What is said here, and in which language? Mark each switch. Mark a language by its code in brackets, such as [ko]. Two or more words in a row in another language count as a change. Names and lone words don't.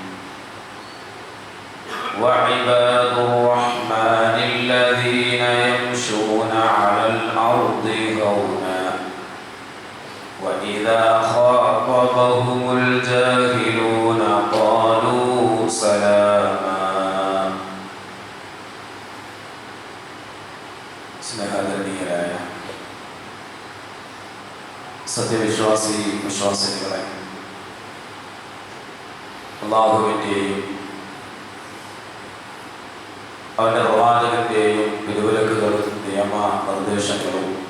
[ar] وعباد الرحمن الذين يمشون على الأرض هونا وإذا خاطبهم الجاهلون قالوا سلاما. [ml] സ്നേഹധന്യരായ വിശ്വാസികളെ, അല്ലാഹുവിൻ്റെയും അവൻ്റെ പ്രവാചകന്റെയും വിധിവിലക്കുകളും നിയമ നിർദ്ദേശങ്ങളും